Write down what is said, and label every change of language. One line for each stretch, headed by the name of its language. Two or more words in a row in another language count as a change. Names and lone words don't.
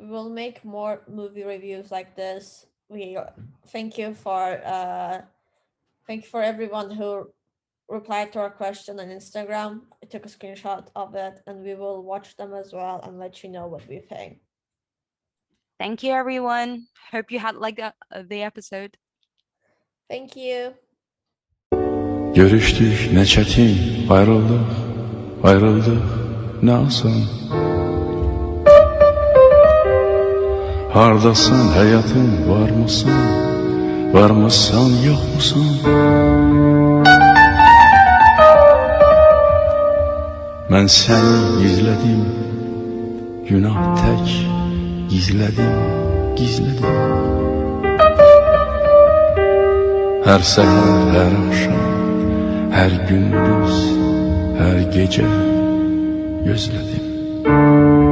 English: We will make more movie reviews like this. We thank you for everyone who replied to our question on Instagram. I took a screenshot of it, and we will watch them as well and let you know what we think. Thank you, everyone. Hope you had liked the episode. Thank you.
Azerbaijani: Görüştük ne çetin, ayrıldık ne asan. Hardasın hayatım, var mısın yok musun? Mən səni gizlədim, günah tək gizlədim. Hər səhər, hər axşam, hər gündüz, hər gecə gözlədim.